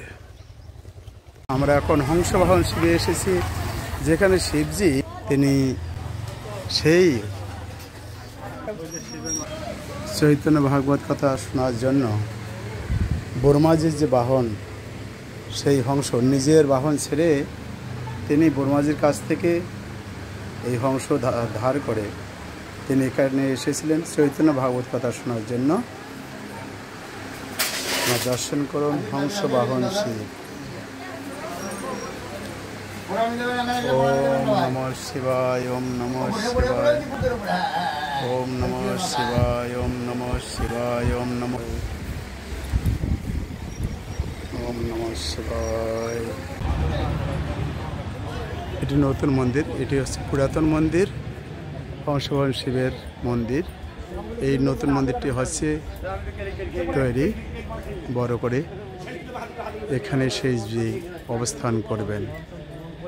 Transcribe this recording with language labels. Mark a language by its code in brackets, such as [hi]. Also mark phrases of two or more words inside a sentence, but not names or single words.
[bn] আমরা এখন হংসবাহন শিবে এসেছি, যেখানে শিবজি তিনি সেই চৈতন্য ভাগবত কথা শোনার জন্য ব্রহ্মাজির যে বাহন, সেই হংস নিজের বাহন ছেড়ে তিনি ব্রহ্মাজির কাছ থেকে এই হংস ধার করে তিনি এখানে এসেছিলেন চৈতন্য ভাগবত কথা শোনার জন্য। দর্শন করুন হংস বাহন শিব। [sa] ওম নমঃ শিবায়, ওম নমঃ শিবায়, ওম নমঃ শিবায়, ওম নমঃ শিবায়, ওম নমঃ শিবায়। [bn] এটি নতুন মন্দির, এটি হচ্ছে পুরাতন মন্দির, হংসবাহন শিবের মন্দির। এই নতুন মন্দিরটি হচ্ছে তৈরি বড় করে, এখানে সেই যে অবস্থান করবেন।